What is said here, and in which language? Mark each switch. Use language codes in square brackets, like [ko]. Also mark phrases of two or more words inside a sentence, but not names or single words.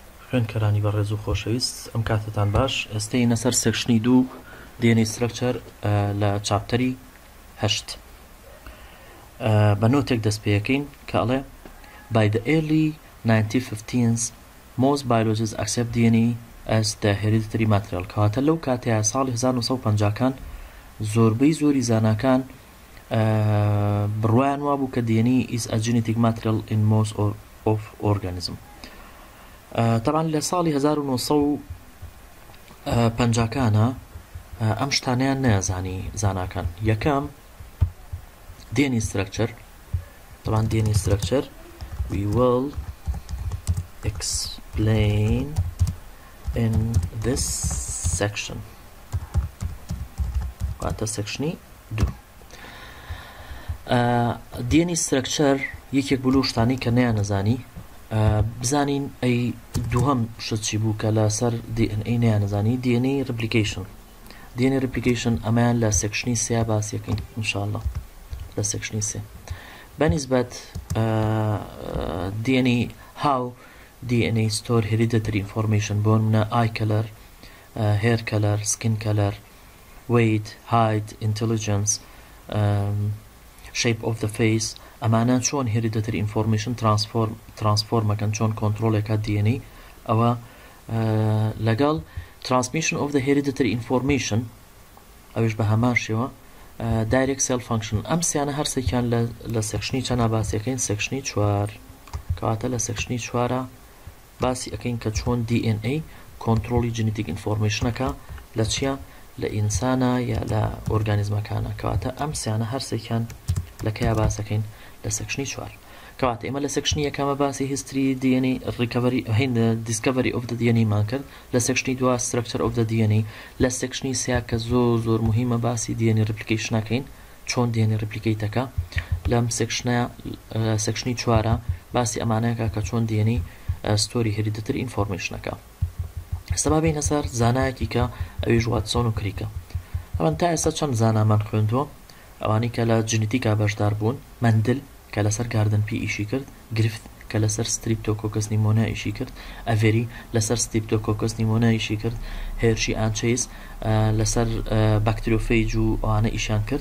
[ckb] خوێندکەرانی بەڕێز و خۆشەویست ئەم کاتتان باش ئێستەینە سەر سێکشنی 2 [en] DNA structure [ckb] لە چاپتەری 8 بە نۆتێک دەست پێەکەین کە ئەڵێ [en] by the early 1915s most biologists accept DNA as the hereditary material [ckb] کەواتە لەو کاتەیە ساڵی 1950کان زۆربەی زۆری زاناکان بڕوایان وابوو کە [en] DNA is a genetic material in most of organism. [ckb] طبعا لە ساڵی 1950کانە ئەم شتانیان نەیەزانی زاناکان. یەکەم [en] DNA structure. [ckb] طبعا [en] DNA structure we will explain in this section. [ckb] واتە سەکشنی 2. [en] DNA structure [ckb] یەکێک بلو شتانی کە نەیانەزانی بزانین ئەی دووهەم شت چی بوو کە لەسەر DNA نەیانەزانی [en] DNA replication. DNA replication [ckb] ئەمەیان لە سەکشنی 3 باسیەکەین انشاءالله لە سەکشنی 3 بەنسبەت [en] DNA how DNA store hereditary information [ckb] بۆ منە [en] eye color, hair color, skin color, weight, height, intelligence, shape of the face. [ckb] ئەمانە چۆن [en] hereditary information [ckb] transformەکەن چۆن کۆنترۆلێکە DNA ئەوە لەگەڵ [en] transmission of the hereditary information [ckb] ئەوش بە هەمان شێوە [en] direct cell function. [ckb] ئەم سیانە هەرسێکیان لە سەکشنی چەند باسیەکەین سەکشنی 4 کەواتە لە سەکشنی 4 باسی ئەەکەین کە چۆن DNA کۆنترۆلی genetic informationەکە لە چیە لە ئینسانە یا لە ئۆرگانیزمەکانە کەواتە ئەم سیانە هەرسێکیان لەکەیە باسەکەین لە سەکشنی 4 کەواتە ئێمە لە سەکشنی یەکەمە باسی [en] history DNA recovery discovery of the DNA [ckb] مان کرد لە سەکشنی 2 [en] structure of the DNA [ckb] لە سەکشنی 3 کە زۆر مهمە باسی [en] DNA replication [ckb] ناکەین چۆن [en] DNA replicate- [ckb] ەکە لەم سەکشنی 4 باسی ئەمانەیەکە کە چۆن [en] DNA story hereditary information [ckb] ەکە. ئێستا با بینە سەر زانایەکی کە ئەویش واتسۆن و کریکە. ئەوان تا ئێستا چەند زانامان خوێندووە ئەوانی کە لە جنتیکا بەشدار بوون مندل کە لەسەر گاردن پی ئیشی کرد گرفت کە لەسەر ستریپتۆکۆکس نیمۆنیا ئیشی کرد ئەڤێری لەسەر ستریپتۆکۆکس نیمۆنیا ئیشی کرد هێرشی ئانچەیس لەسەر باکتریۆفەیج و ئەوانە ئیشان کرد.